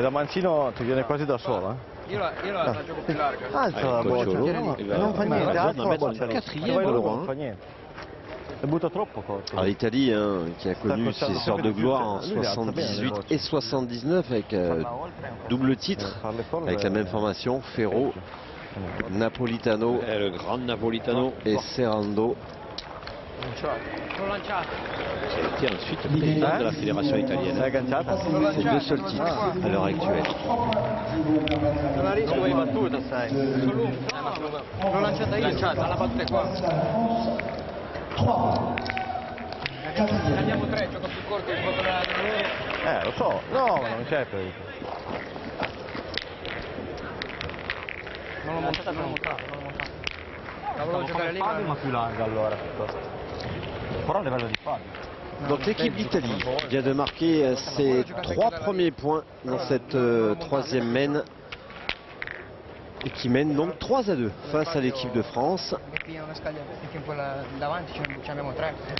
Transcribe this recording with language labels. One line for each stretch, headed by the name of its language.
Italian: Da mancino ti viene quasi da solo, Io la gioco più larga. Alza la boccia, non fa niente, alza la boccia. Non fa niente. E butta troppo forte.
French: L'Italie qui a connu ses sortes de gloire en 78 et 79 avec double titre, avec la même formation, Ferro, Napolitano, Le grand Napolitano. et Serrando.
Italian: L'ho lanciato.
French: Qui est ensuite président de la fédération italienne. C'est 2 seuls titres à l'heure actuelle.
Italian: Non ha rischio di battuta, sai. L'ho lanciata io, alla battuta qua. Andiamo 3, gioco più corto il gioco della... Lo so, no, ma non c'è per... Non l'ho montata. La volevo giocare lì, ma più larga allora piuttosto. Però a livello di Fabio.
French: Donc l'équipe d'Italie vient de marquer ses 3 premiers points dans cette 3e mène. Et qui mène donc 3-2 face à l'équipe de France.
Italian: Perché una scaglia, perché in quella davanti ci abbiamo 3.